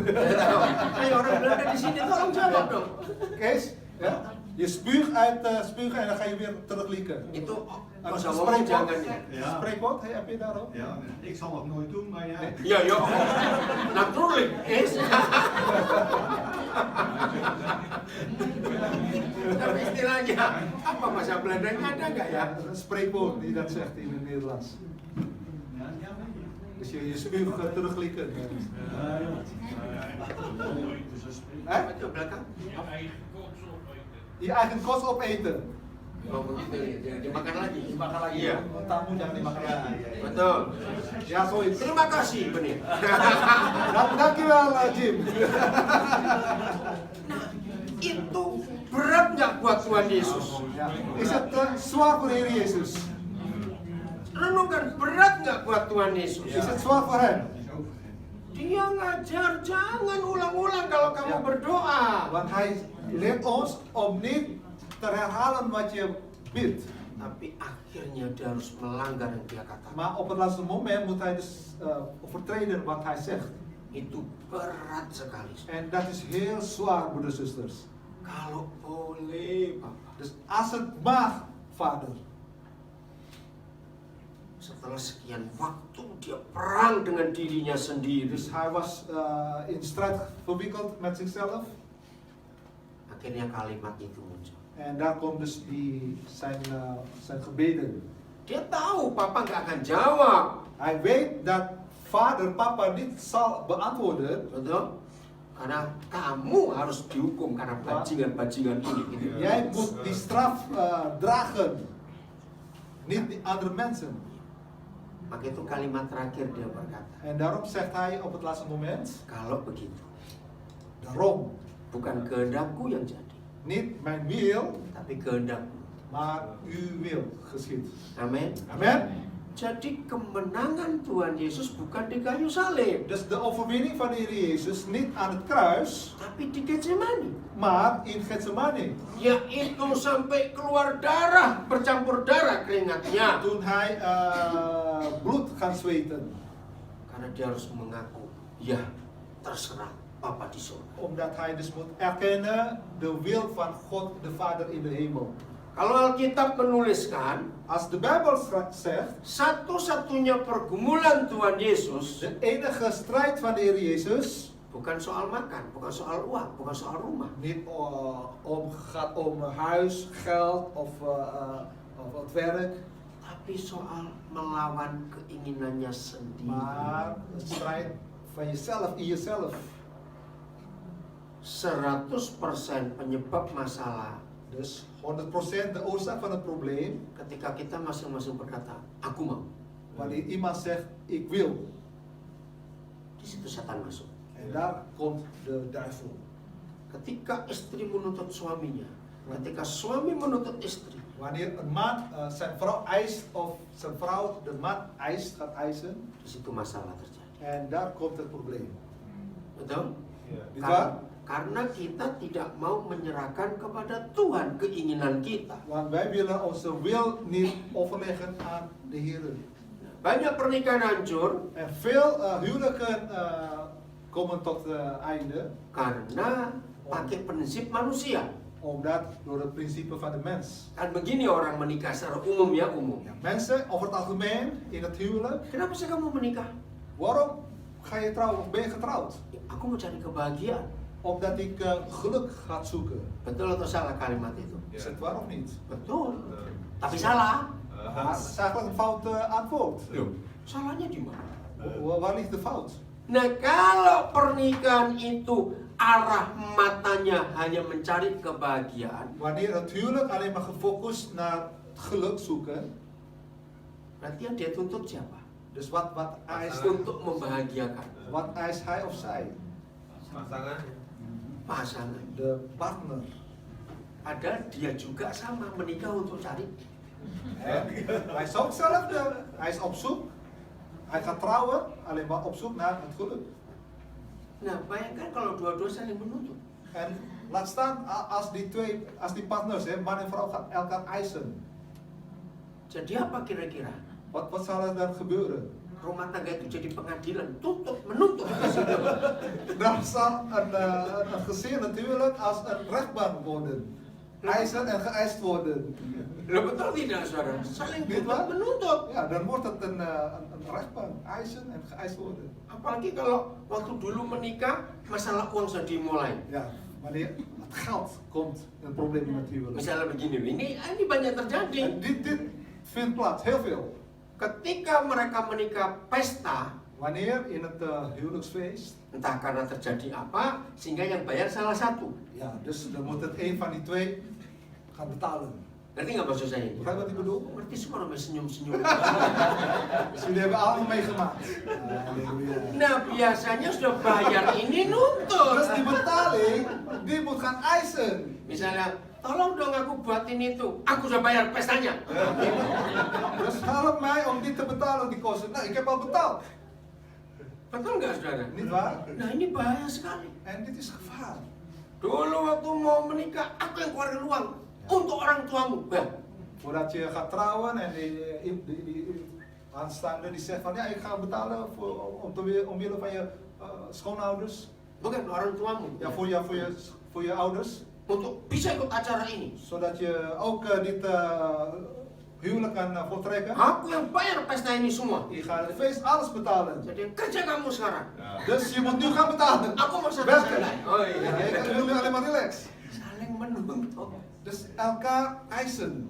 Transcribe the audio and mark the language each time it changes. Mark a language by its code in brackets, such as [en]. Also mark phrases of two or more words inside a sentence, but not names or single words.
[id] Ayo orang Belanda di sini tolong jawab dong. Kees, ya? [nl] Je spuug uit spugen en dan ga je weer teruglieken. [id] Itu [nl] Een [id] kalau sudah ngomong jangan ya. [nl] Ja. Spreekwoord, heb je daarop? Ja, ik zal het nooit doen, maar jij. [id] Ya, ya. [nl] Natuurlijk is. [id] Tapi istilahnya apa bahasa Belandanya ada nggak ya? [nl] Een spreekwoord die dat zegt in het Nederlands. Dus je spuug teruglieken. [id] Apa itu belakang? [nl] Je eigen kost opeten. [id] Oh begitu ya, dimakan lagi. Dimakan lagi. Iya. Tamu jangan dimakan lagi. Betul. [nl] Ja, zoiets. [id] Terima kasih benih. [nl] Dankjewel Jim. [id] Itu berat nggak buat Tuhan Yesus? [nl] Ja. Is het zwaar voor de Heer Jezus? [id] Renungkan, berat nggak buat Tuhan Yesus? [nl] Is het zwaar voor hem? [id] Dia ngajar jangan ulang-ulang kalau kamu [nl] Ja. [id] berdoa. [nl] Want hij leert ons om niet te herhalen wat je bidt. [id] Tapi akhirnya dia harus melanggar yang dia katakan. [nl] Maar op het laatste moment moet hij dus overtreden wat hij zegt. [id] Itu berat sekali. [nl] En dat is heel zwaar, broeders en zusters. [id] Kalau boleh, Bapak. [nl] Dus als het mag, vader. [id] Setelah sekian waktu dia perang dengan dirinya sendiri. [nl] Dus hij was in strijd verwikkeld met zichzelf. [id] Akhirnya kalimat itu muncul. [nl] En daar komt dus zijn gebeden. [id] Dia tahu Papa nggak akan jawab. [nl] Hij weet dat vader, papa niet zal beantwoorden. [id] Betul? Karena kamu harus dihukum karena bajingan-bajingan ini. Gitu. [nl] Jij moet die straf dragen. Niet die andere mensen. [id] Maka itu kalimat terakhir dia berkata. [nl] En daarom zegt hij op het laatste moment. [id] Kalau begitu, [nl] Daarom. [id] bukan kehendakku yang jadi, [nl] Niet mijn wil, [id] tapi kehendakmu. [nl] maar uw wil geschied. [id] Amin. [nl] Amen. [id] Jadi kemenangan Tuhan Yesus bukan di kayu salib, [nl] Dus de overwinning van de Heer Jezus niet aan het kruis, [id] tapi di Getsemani. [nl] maar in Gethsemane. [id] Yaitu sampai keluar darah, bercampur darah keringatnya. [nl] Toen hij bloed gaan zweten. [id] Karena dia harus mengaku, ya terserah Papa di surga. [nl] Omdat hij dus moet erkennen de wil van God de Vader in de hemel. [id] Kalau Alkitab menuliskan, [nl] Als de Bijbel zegt, [id] satu-satunya pergumulan Tuhan Yesus [nl] de enige strijd van de Heer Jezus [id] bukan soal makan, bukan soal uang, bukan soal rumah. [nl] niet gaat om huis, geld of het werk, [id] Tapi soal melawan keinginannya sendiri. [nl] maar het strijd van jezelf, in jezelf. [id] 100% penyebab masalah [nl] Dus 100% de oorzaak van het probleem, [id] ketika kita masing-masing berkata, aku mau. [nl] Wanneer iemand zegt, ik wil. [id] Di situ setan masuk. [nl] En daar komt de duivel. [id] Ketika istri menuntut suaminya, ketika suami menuntut istri, [nl] Wanneer een man zijn vrouw eist, of zijn vrouw de man eist, gaat eisen. [id] di situ masalah terjadi. [nl] En daar komt het probleem. [id] Betul? [nl] Niet waar? [id] Karena kita tidak mau menyerahkan kepada Tuhan keinginan kita. [nl] Want wij willen onze wil niet overleggen aan de Heer. [id] Banyak pernikahan hancur [nl] En veel huwelijken komen tot einde. [id] karena pakai prinsip manusia. [nl] Omdat door het principe van de mens. [id] Kan begini orang menikah secara umum ya, umum. [nl] Ja, mensen over het algemeen in het huwelijk. [id] Kenapa sih kamu menikah? [nl] Waarom ga je trouwen of ben je getrouwd? [id] Aku mau cari kebahagiaan. [nl] Omdat ik geluk ga zoeken. [id] Betul atau salah kalimat itu? [nl] Is het waar of niet? [id] Betul. Tapi salah. [nl] Maar het is eigenlijk een fout antwoord. [id] Salahnya di mana? [nl] Waar ligt de fout? [id] Nah, kalau pernikahan itu arah matanya hanya mencari kebahagiaan, [nl] Wanneer het huwelijk alleen maar gefocust naar het geluk zoeken. [id] berarti yang dia tuntut siapa? [nl] Dus wat eist, [id] Untuk membahagiakan [nl] wat eist hij of zij? [id] pasangan. [nl] De partner. [id] Padahal dia juga sama menikah untuk cari. [nl] Hij is ook hetzelfde. Hij is op zoek. Hij gaat trouwen alleen maar op zoek naar het geluk. [id] Nah, bayangkan kalau dua-dua saling menuntut. [nl] En laat staan als die partners, man en vrouw, gaan elkaar eisen. [id] Jadi apa kira-kira? [nl] Wat zal er dan gebeuren? [id] Rumah tangga itu jadi pengadilan, tuntut, menuntut. [nl] Dan zal een gezin natuurlijk als een rechtbank worden. Eisen en geëist worden. [id] Loh, betul tidak, saudara? Saling [nl] Niet [id] tuntut, [nl] waar? [id] menuntut. [nl] Ja, dan wordt het een rechtbank. Eisen en geëist worden. [id] Apalagi kalau waktu dulu menikah, masalah uang sudah dimulai. [nl] Ja, wanneer het geld komt, een probleem in het huwelijk. [id] Misalnya begini, ini banyak terjadi. [nl] En dit vindt plaats, heel veel. [id] Ketika mereka menikah pesta, [nl] Wanneer in het huwelijksfeest. [id] entah karena terjadi apa, sehingga yang bayar salah satu. [nl] Ja, dus dan moet het een van die twee gaan betalen. [id] Ngerti nggak maksud saya ini? [nl] Begrijp wat ik bedoel? [id] Ngerti semua namanya senyum-senyum. [nl] Dus jullie hebben allemaal meegemaakt. [id] Halleluja. Nah, biasanya sudah bayar ini nuntut. [nl] Dus die betaling, die moet gaan eisen. [id] Misalnya, tolong dong aku buatin itu. Aku sudah bayar pestanya. [nl] Dus help mij om dit te betalen, die kosten. Nou, ik heb al betaald. [id] Betul nggak, saudara? [nl] Niet waar? [id] Nah, ini bahaya sekali. [nl] En dit is gevaar. [id] Dulu waktu mau menikah, aku yang keluarin uang untuk orang tuamu. [nl] Voordat je gaat trouwen en die aanstaande die zegt van ja, ik ga betalen omwille van je schoonouders. [id] Bukan orang tuamu. [nl] Ja, voor je ouders. [id] Untuk bisa ikut acara ini. [nl] Zodat je ook dit huwelijk kan voltrekken. [id] Aku yang bayar pesta ini semua. [nl] Je gaat het feest alles betalen. [id] Jadi kerja kamu sekarang. [nl] Dus je moet nu gaan betalen. [id] Aku mau santai. [nl] Werken. [id] Oh [nl] Ja, [id] iya. [nl] je wil nu alleen maar relax. [id] Saling menuntut. [nl] Dus elkaar eisen.